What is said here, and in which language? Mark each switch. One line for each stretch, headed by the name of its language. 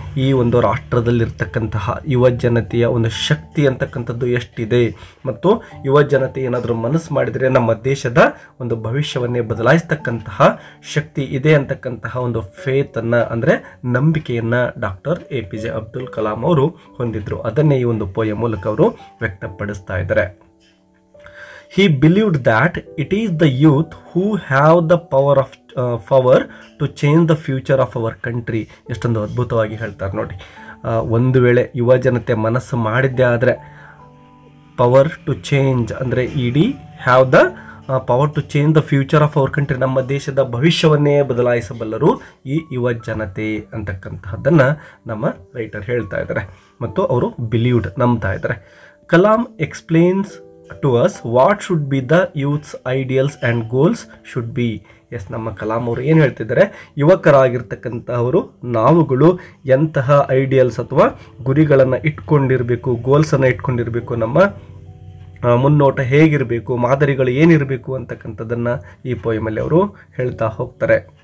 Kannada: ಈ ಒಂದು ರಾಷ್ಟ್ರದಲ್ಲಿರ್ತಕ್ಕಂತಹ ಯುವ ಜನತೆಯ ಒಂದು ಶಕ್ತಿ ಅಂತಕ್ಕಂಥದ್ದು ಎಷ್ಟಿದೆ, ಮತ್ತು ಯುವ ಜನತೆ ಏನಾದರೂ ಮನಸ್ಸು ಮಾಡಿದರೆ ನಮ್ಮ ದೇಶದ ಒಂದು ಭವಿಷ್ಯವನ್ನೇ ಬದಲಾಯಿಸ್ತಕ್ಕಂತಹ ಶಕ್ತಿ ಇದೆ ಅಂತಕ್ಕಂತಹ ಒಂದು ಫೇತನ್ನು ಅಂದರೆ ನಂಬಿಕೆಯನ್ನು ಡಾಕ್ಟರ್ APJ ಅಬ್ದುಲ್ ಕಲಾಂ ಅವರು ಹೊಂದಿದ್ರು. ಅದನ್ನೇ ಈ ಒಂದು ಪೋಯಮ್ ಮೂಲಕ ಅವರು ವ್ಯಕ್ತಪಡಿಸ್ತಾ ಇದ್ದಾರೆ.
English: He believed that it is the youth who have the power to change the future of our country.
Kannada: ಎಷ್ಟೊಂದು ಅದ್ಭುತವಾಗಿ ಹೇಳ್ತಾರೆ ನೋಡಿ. ಒಂದು ವೇಳೆ ಯುವ ಜನತೆ ಮನಸ್ಸು ಮಾಡಿದ್ದೇ ಆದರೆ ಪವರ್ ಟು ಚೇಂಜ್ ಅಂದರೆ
English: have the power to change the future of our country,
Kannada: ನಮ್ಮ ದೇಶದ ಭವಿಷ್ಯವನ್ನೇ ಬದಲಾಯಿಸಬಲ್ಲರು ಈ ಯುವ ಜನತೆ ಅಂತಕ್ಕಂತಹದ್ದನ್ನು ನಮ್ಮ ರೈಟರ್ ಹೇಳ್ತಾ ಇದ್ದಾರೆ, ಮತ್ತು ಅವರು ಬಿಲೀವ್ಡ್ ನಂಬ್ತಾ ಇದ್ದಾರೆ.
English: Kalam explains to us what should be the youth's ideals and goals should be.
Kannada: S, ನಮ್ಮ ಕಲಾಂ ಅವರು ಏನು ಹೇಳ್ತಿದ್ದಾರೆ, ಯುವಕರಾಗಿರ್ತಕ್ಕಂಥವರು ನಾವುಗಳು ಎಂತಹ ಐಡಿಯಲ್ಸ್ ಅಥವಾ ಗುರಿಗಳನ್ನು ಇಟ್ಕೊಂಡಿರಬೇಕು, ಗೋಲ್ಸನ್ನು ಇಟ್ಕೊಂಡಿರಬೇಕು, ನಮ್ಮ ಮುನ್ನೋಟ ಹೇಗಿರಬೇಕು, ಮಾದರಿಗಳು ಏನಿರಬೇಕು ಅಂತಕ್ಕಂಥದ್ದನ್ನು ಈ ಪೋಯಮಲ್ಲಿ ಅವರು ಹೇಳ್ತಾ ಹೋಗ್ತಾರೆ.